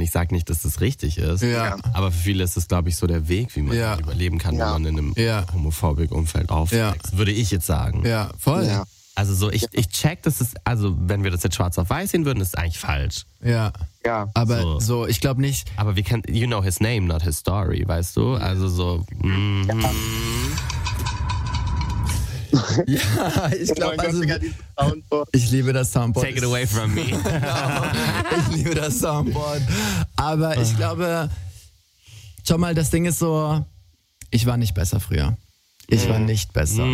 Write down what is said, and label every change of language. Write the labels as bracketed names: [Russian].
[German] Ich sag nicht, dass das richtig ist. Ja. Aber für viele ist das, glaube ich, so der Weg, wie man überleben kann, wenn man in einem homophobischen Umfeld aufwächst. Ja. Würde ich jetzt sagen. Ja, voll. Ja. Also so, ich check, das ist, also wenn wir das jetzt schwarz auf weiß sehen würden, ist es eigentlich falsch. Ja. Ja. Aber so ich glaube nicht. [English] Aber we can, you know his name, not his story, [German] weißt du? Also so. Ja, ich glaube, also, ich liebe das Soundboard. [English] Take it away from me. [German] Ich liebe das Soundboard. Aber ich glaube, schau mal, das Ding ist so, ich war nicht besser früher. Ich war nicht besser.